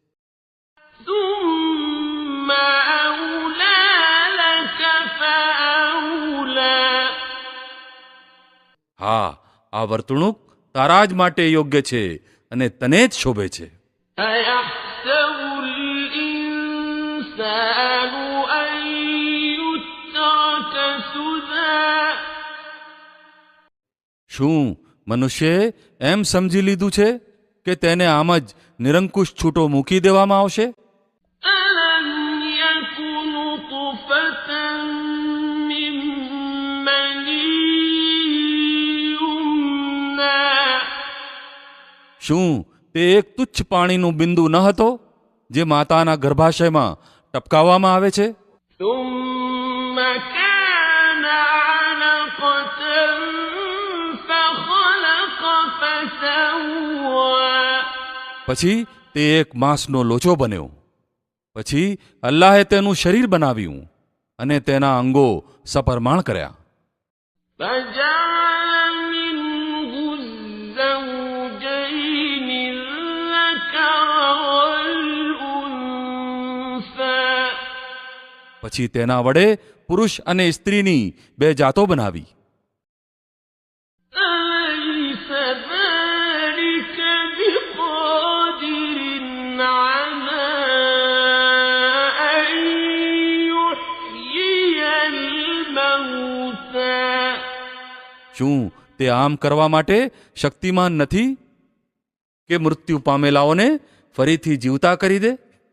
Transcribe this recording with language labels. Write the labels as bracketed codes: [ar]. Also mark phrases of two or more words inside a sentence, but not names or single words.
[ar] ثم أولى لك فأولى [gu] હા, આ વર્તણૂક તારા જ માટે યોગ્ય છે અને તને જ શોભે છે. [ar] أيحسب الإنسان أن يترك سدى [gu] શું મનુષ્યએ એમ સમજી લીધું છે કે તેને આમ જ નિરંકુશ છૂટો મૂકી દેવામાં આવશે? [ar] ألم يك نطفة من مني يمنى [gu] શું તે એક તુચ્છ પાણીનું બિંદુ ન હતો જે માતાના ગર્ભાશયમાં ટપકાવવામાં આવે છે? [ar] ثم كان علقة فخلق فسوى [gu] પછી તે એક માંસનો લોચો બન્યો. પછી અલ્લાહે તેનું શરીર બનાવ્યું અને તેના અંગો સપરમાણ કર્યા. [ar] فجعل منه الزوجين الذكر والأنثى [gu] પછી તેના વડે પુરુષ અને સ્ત્રીની બે જાતો બનાવી. [ar] أليس ذلك بقادر على أن يحيي الموتى [gu] શું તે આમ કરવા માટે શક્તિમાન નથી કે મૃત્યુ પામેલાઓને ફરીથી જીવતા કરી દે?